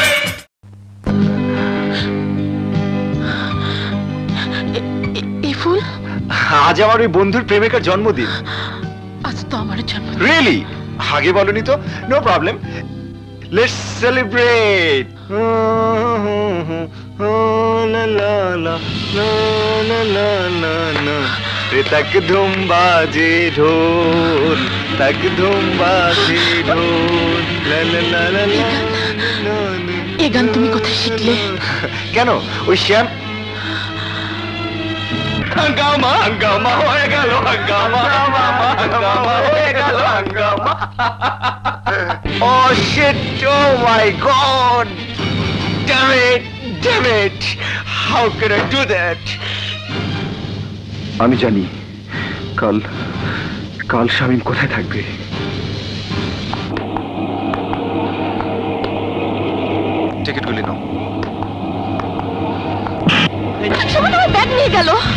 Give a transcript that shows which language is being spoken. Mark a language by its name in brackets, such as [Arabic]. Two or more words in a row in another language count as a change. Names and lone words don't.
[Bangla] এই ফুল? আজ আমার ওই বন্ধুর প্রেমিকার জন্মদিন। আজ তো আমার জন্মদিন। [English] রিয়েলি? [Bangla] আগে বলনি তো? [English] no problem, let's celebrate. [Bangla] তাক ধুম বাজে ঢোল, তাক ধুম বাজে ঢোল। এই গান তুমি কোথায় শিখলে? কেন, ওই শ্যাম। হাঙ্গামা, হাঙ্গামা হয়ে গেল, হাঙ্গামা, হাঙ্গামা হয়ে গেল, হাঙ্গামা। [English] Oh shit, oh my god, damn it, damn it, how could I do that? [Bangla] আমি জানি কাল কাল শামীম কোথায় থাকবে। টিকিটগুলি নাও। শামীম আমার ব্যাগ নিয়ে গেল।